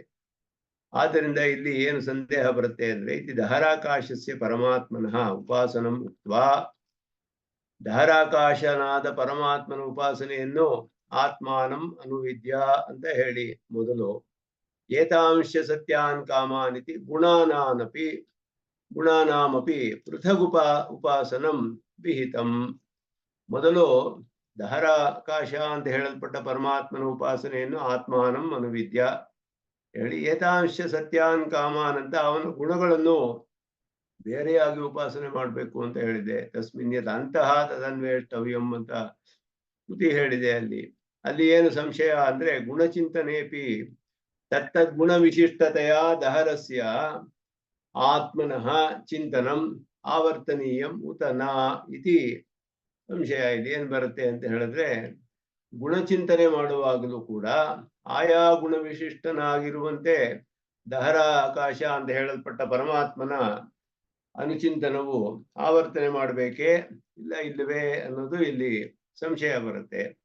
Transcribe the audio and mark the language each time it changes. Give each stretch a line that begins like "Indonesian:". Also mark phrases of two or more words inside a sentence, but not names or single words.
Kannada: ಆದ್ದರಿಂದ ಇಲ್ಲಿ ಏನು ಸಂದೇಹ ಬರುತ್ತೆ ಅಂದ್ರೆ, ಇದು
Sanskrit: ದಹರಾಕಾಶಸ್ಯ ಪರಮಾತ್ಮನಃ ಉಪಾಸನಂ ಉಕ್ತ್ವಾ,
Kannada: ದಹರಾಕಾಶನಾದ ಪರಮಾತ್ಮನ ಉಪಾಸನೆಯನ್ನು
Sanskrit: ಆತ್ಮಾನಂ ಅನುವಿದ್ಯ
Kannada: ಅಂತ ಹೇಳಿ ಮೊದಲು,
Sanskrit: ಏತಾಂಶ ಸತ್ಯಾನ್ ಕಾಮಾನಿತಿ ಗುಣಾನಾಮಪಿ ಪೃಥಗುಪ ಉಪಾಸನಂ ವಿಹಿತಂ.
Kannada: ಮೊದಲು ದಹರಾಕಾಶ ಅಂತ ಹೇಳಲ್ಪಟ್ಟ ಪರಮಾತ್ಮನ ಉಪಾಸನೆಯನ್ನು
Sanskrit: ಆತ್ಮಾನಂ ಅನುವಿದ್ಯ
Kannada: ಹೇಳಿ,
Sanskrit: ಏತಾಂಶ ಸತ್ಯಾನ್ ಕಾಮಾನ್
Kannada: ಅಂತ ಅವನ ಗುಣಗಳನ್ನು ಬೇರೆಯಾಗಿ ಉಪಾಸನೆ ಮಾಡಬೇಕು ಅಂತ ಹೇಳಿದೆ.
Sanskrit: ತಸ್ಮಿನ್ ಯದ್ ಅಂತಹ ತದನ್ವೇಷ್ಟವ್ಯಂ
Kannada: ಅಂತ ಶ್ರುತಿ ಹೇಳಿದೆ. ಅಲ್ಲಿ ಏನು ಸಂಶಯ ಅಂದ್ರೆ,
Sanskrit: ಗುಣಚಿಂತನೆಪಿ ತತ್ತದ್ಗುಣ ವಿಶಿಷ್ಟತೆಯ ದಹರಸ್ಯ ಆತ್ಮನಃ ಚಿಂತನಂ ಆವರ್ತನೀಯಂ ಉತ ನ ಇತಿ ಸಂಶಯ.
Kannada: ಇಲ್ಲಿ ಏನ್ ಬರುತ್ತೆ ಅಂತ ಹೇಳಿದ್ರೆ, ಗುಣಚಿಂತನೆ ಮಾಡುವಾಗಲೂ ಕೂಡ ಆಯಾ ಗುಣ ವಿಶಿಷ್ಟನಾಗಿರುವಂತೆ ದಹರ ಆಕಾಶ ಅಂತ ಹೇಳಲ್ಪಟ್ಟ ಪರಮಾತ್ಮನ ಅನುಚಿಂತನವು ಆವರ್ತನೆ ಮಾಡಬೇಕೇ ಇಲ್ಲ ಇಲ್ಲವೇ ಅನ್ನೋದು ಇಲ್ಲಿ ಸಂಶಯ ಬರುತ್ತೆ.